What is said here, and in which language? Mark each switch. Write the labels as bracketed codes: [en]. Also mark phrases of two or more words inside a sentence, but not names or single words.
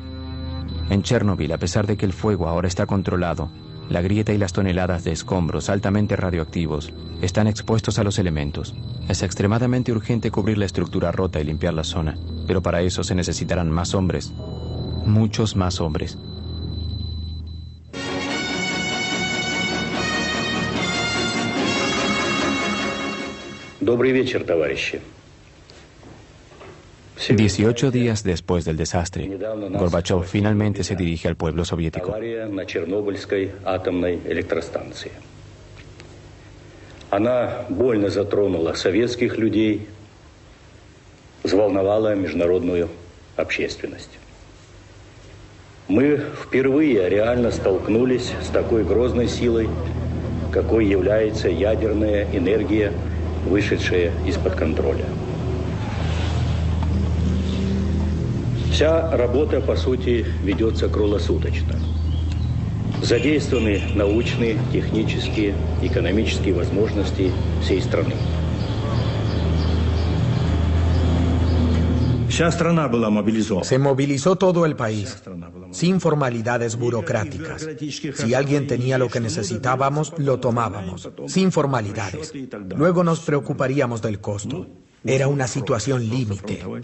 [es] En Chernobyl, a pesar de que el fuego ahora está controlado, la grieta y las toneladas de escombros altamente radioactivos están expuestos a los elementos. Es extremadamente urgente cubrir la estructura rota y limpiar la zona, pero para eso se necesitarán más hombres, muchos más hombres. [ru] Добрый вечер, товарищи. [es] 18 días después del desastre, Gorbachov finalmente se dirige al pueblo soviético. [ru] Авария на Чернобыльской атомной электростанции. Она больно затронула советских людей, взволновала международную общественность. Мы впервые реально столкнулись с такой грозной силой, какой является ядерная энергия, вышедшая из-под контроля. Вся работа, по сути, ведется круглосуточно. Задействованы научные, технические, экономические возможности всей страны. [es] Se movilizó todo el país, sin formalidades burocráticas. Si alguien tenía lo que necesitábamos, lo tomábamos, sin formalidades. Luego nos preocuparíamos del costo. Era una situación límite.